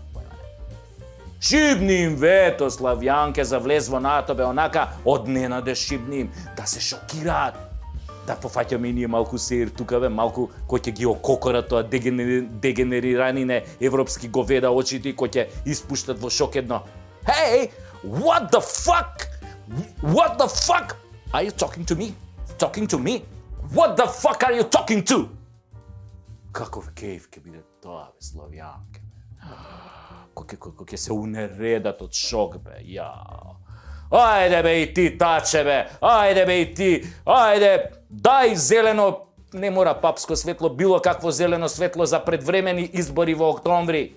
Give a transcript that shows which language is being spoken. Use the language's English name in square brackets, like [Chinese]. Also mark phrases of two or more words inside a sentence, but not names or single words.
[Macedonian] Шибни им вето, Славјанке, за влез во НАТО, бе, онака од ненадеж шибни им, да се шокираат. Да пофаќаме и ние малку сеир тука, бе, малку кој ќе ги ококора тоа дегенериранине европски говеда очите и кој ќе испуштат во шок едно. [English] Hey, what the fuck? What the fuck? Are you talking to me? Talking to me? What the fuck are you talking to? [Macedonian] Каков кејф ќе биде тоа, бе, Славјанке, бе. Кој ќе се унередат од шок, бе, јао. Ајде бе и ти, таче бе, ајде бе и ти, ајде, дај зелено, не мора папско светло, било какво зелено светло за предвремени избори во октомври.